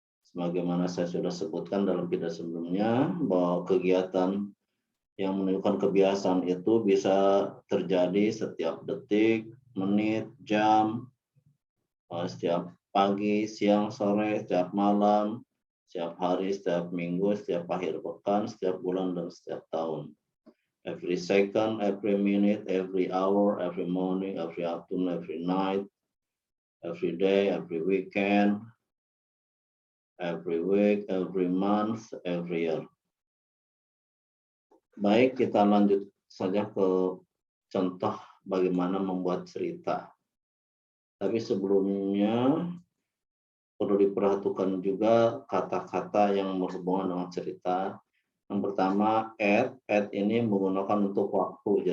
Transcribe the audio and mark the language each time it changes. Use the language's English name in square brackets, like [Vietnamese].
[Indonesian] Sebagaimana saya sudah sebutkan dalam video sebelumnya, bahwa kegiatan yang menunjukkan kebiasaan itu bisa terjadi setiap detik, menit, jam, setiap pagi, siang, sore, setiap malam, setiap hari, setiap minggu, setiap akhir pekan, setiap bulan, dan setiap tahun. [English] Every second, every minute, every hour, every morning, every afternoon, every night, every day, every weekend, every week, every month, every year. [Indonesian] Baik, kita lanjut saja ke contoh bagaimana membuat cerita. Tapi sebelumnya perlu diperhatikan juga kata-kata yang berhubungan dengan cerita. Yang pertama, at. At ini menggunakan untuk waktu.